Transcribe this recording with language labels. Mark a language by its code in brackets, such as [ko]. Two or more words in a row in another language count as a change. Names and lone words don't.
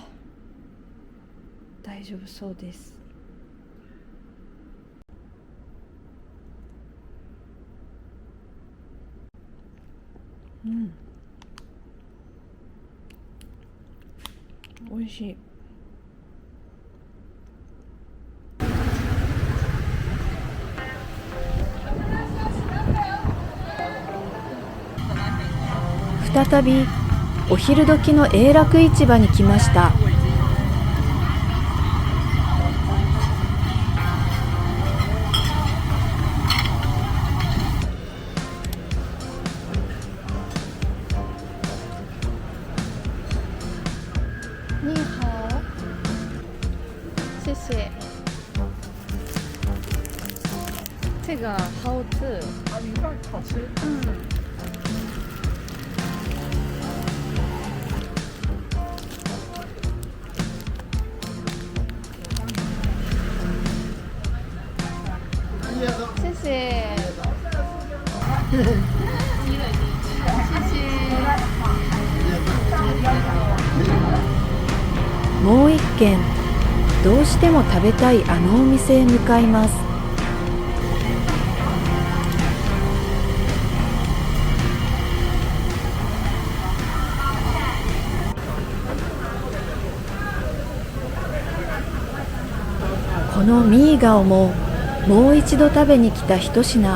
[ja] 大丈夫そうです。美味しい。再びお昼時の永楽市場に来ました。 [zh] 你好，谢谢。这个好吃。啊，米饭好吃。谢谢。 [ja] もう一軒、どうしても食べたいあのお店へ向かいます。このミーガオももう一度食べに来た一品。